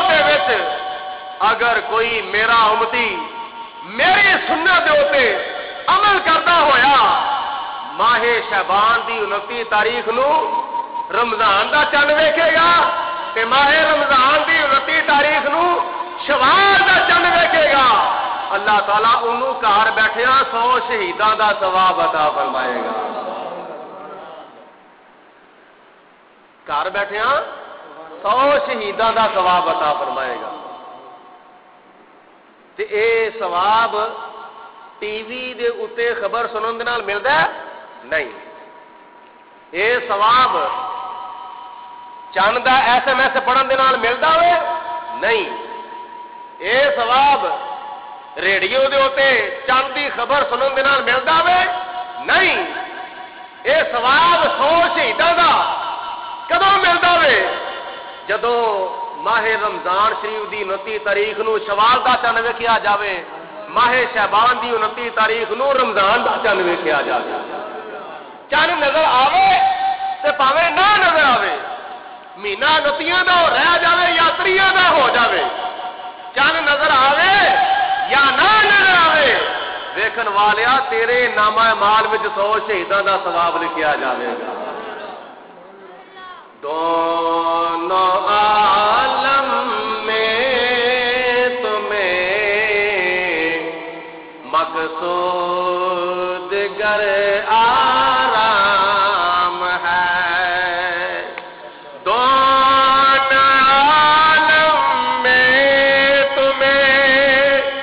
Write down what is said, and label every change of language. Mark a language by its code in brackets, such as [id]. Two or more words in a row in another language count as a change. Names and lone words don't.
[pa] دے وچ اگر کوئی میرا امتی میری سنت دے اوتے عمل کرتا ہویا ماہ شعبان دی 29 تاریخ نو رمضان دا چند ویکھے گا تے ماہ رمضان دی 29 تاریخ نو شوال دا چند ویکھے گا اللہ تعالیٰ انہوں گھر بیٹھیا 100 شہیداں دا ثواب عطا فرمائے گا گھر بیٹھیا 100 شہیداں دا ثواب عطا فرمائے گا تے اے ثواب ٹی وی دے اتے خبر سنن دے نال ملدا ہے نہیں اے ثواب چند دا SMS پڑھن دے نال ملدا ہوئے نہیں اے ثواب ریڈیو دے اتے چند دی خبر سنن دے نال ملدا ہوئے نہیں اے ثواب 100 شہیداں دا کدوں ملدا ہوئے جدوں ماہ رمضان شریف دی 29 تاریخ نو شوال دا چند ویکھیا جاوے ماہ شعبان دی 29 تاریخ نو رمضان دا چند ویکھیا جاوے چند نظر آوے تے پاوے نہ نظر آوے مہینہ 29 دا رہ جاوے یا 30 دا ہو جاوے چند نظر آوے یا نہ نظر آوے ویکھن والیا تیرے نامہ مال وچ 100 شہیداں دا ثواب لکھیا جاوے گا [ur] دونوں عالم میں تمہیں مقصود گر آرام ہے دونوں عالم میں تمہیں